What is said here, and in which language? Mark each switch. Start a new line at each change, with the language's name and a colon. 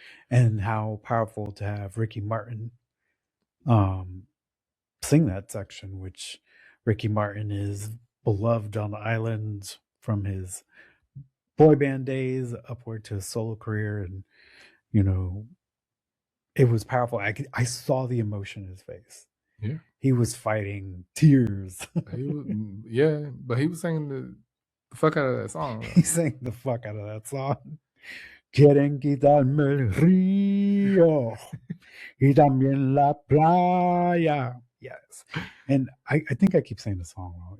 English: And how powerful to have Ricky Martin sing that section, which Ricky Martin is beloved on the island from his boy band days upward to his solo career. And, you know, it was powerful. I saw the emotion in his face. Yeah. He was fighting tears. But he was singing the fuck out of that song. He sang the fuck out of that song.
Spanish: Quieren quitarme el río y también la playa.
English: Yes. And I think I keep saying the song wrong.